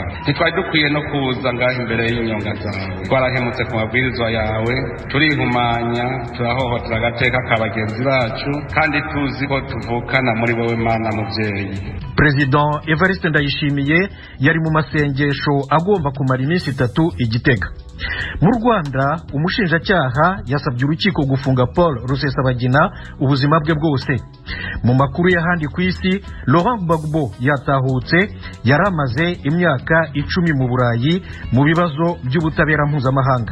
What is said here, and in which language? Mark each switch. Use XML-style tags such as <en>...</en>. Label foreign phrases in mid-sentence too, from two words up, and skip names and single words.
<rn>Ntitwari dukwiye no kuza ngaho imbere y'inyonga zawe. Twarahemutse ku mabwirizwa yawe, turihumanya, turahohotera agateka k'abagenzi bacu, kandi tuzi ko tuvukana muri wowe Mana muvyeyi.</rn> <rw>President Evariste Ndayishimiye yari mu masengesho agomba kumara iminsi 3 i Gitega. Mu Rwanda umushinjacyaha yasabye urukiko gufunga Paul Rusesabagina ubuzima bwe bwose. Mu makuru y'ahandi ku isi, Laurent Gbagbo yatahutse, yaramaze imyaka 10 mu Burayi mu bibazo by'ubutabera mpuzamahanga.</rw>